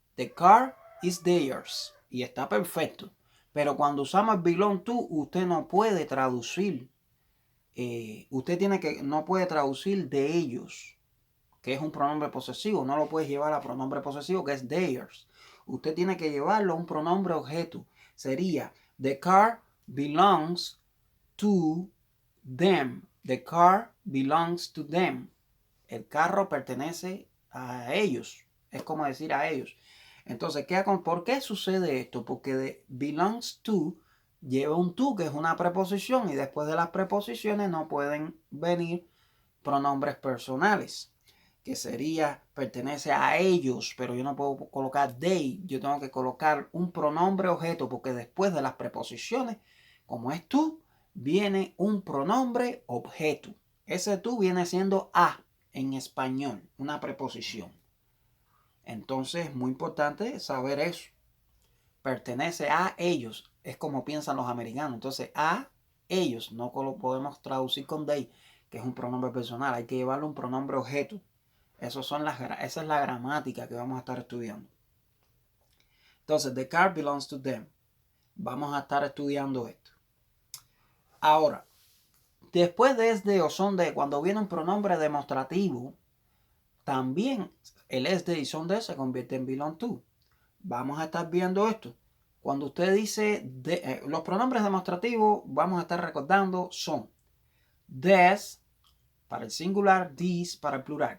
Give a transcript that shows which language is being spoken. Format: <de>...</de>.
<en>The car is theirs.</en> <es>Y está perfecto. Pero cuando usamos belong to, usted no puede traducir usted no puede traducir de ellos, que es un pronombre posesivo. No lo puede llevar a pronombre posesivo, que es theirs. Usted tiene que llevarlo a un pronombre objeto. Sería,</es> <en>the car belongs to them. The car belongs to them.</en> <es>El carro pertenece a ellos. Es como decir a ellos. Entonces, ¿por qué sucede esto? Porque de belongs to lleva un to, que es una preposición, y después de las preposiciones no pueden venir pronombres personales, que sería pertenece a ellos, pero yo no puedo colocar they, yo tengo que colocar un pronombre objeto, porque después de las preposiciones, como es tú, viene un pronombre objeto. Ese tú viene siendo a en español, una preposición. Entonces es muy importante saber eso. Pertenece a ellos, es como piensan los americanos. Entonces a ellos no lo podemos traducir con they, que es un pronombre personal. Hay que llevarle un pronombre objeto. Esa es la gramática que vamos a estar estudiando. Entonces,</es> <en>the car belongs to them.</en> <es>Vamos a estar estudiando esto. Ahora, después de este o son de, cuando viene un pronombre demostrativo, también el es de y son de se convierte en belong to. Vamos a estar viendo esto. Cuando usted dice los pronombres demostrativos, vamos a estar recordando son des para el singular, these para el plural.</es>